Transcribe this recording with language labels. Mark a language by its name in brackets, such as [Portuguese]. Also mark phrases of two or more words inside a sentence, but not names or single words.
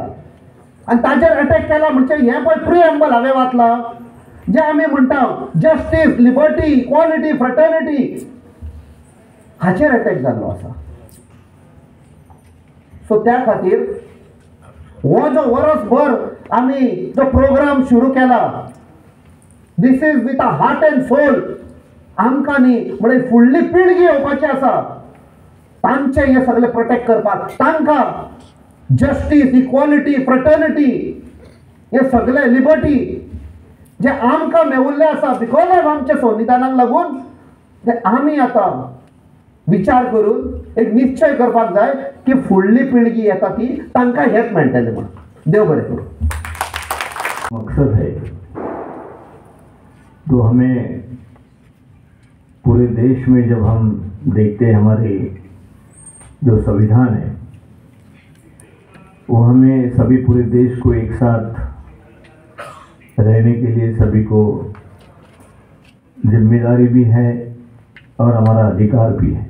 [Konkani] आनी ताजेर अटॅक केला म्हणजे हें पळय प्रिएम्बल हांवें वाचलां, जे आमी म्हणटा [English] justice, liberty, equality, fraternity, [Konkani] हाचेर अटॅक जाल्लो आसा. सो त्या खातीर हो जो वर्सभर आमी जो प्रोग्राम सुरू केला, [English] This is with a heart and soul. [Konkani] आमकां न्ही म्हणजे फुडली पिळगी येवपाची आसा, तांचे हे सगळे प्रोटेक्ट करपाक, तांकां [English] justice, equality, fraternity, [Konkani] हे सगळे लिबर्टी जे आमकां मेवुल्ले आसा [English] because of [Konkani] आमच्या संविधानाक लागून, ते आमी आतां विचार करून एक निश्चय करपाक जाय की फुडली पिळगी येता ती तांकां हेच मेळटलें म्हणून. देव बरें करूं. [Hindi] मकसद है तो हमें पूरे देश में जब हम देखते हैं हमारे जो संविधान है वो हमें सभी पूरे देश को एक साथ रहने के लिए सभी को जिम्मेदारी भी है और हमारा अधिकार भी है.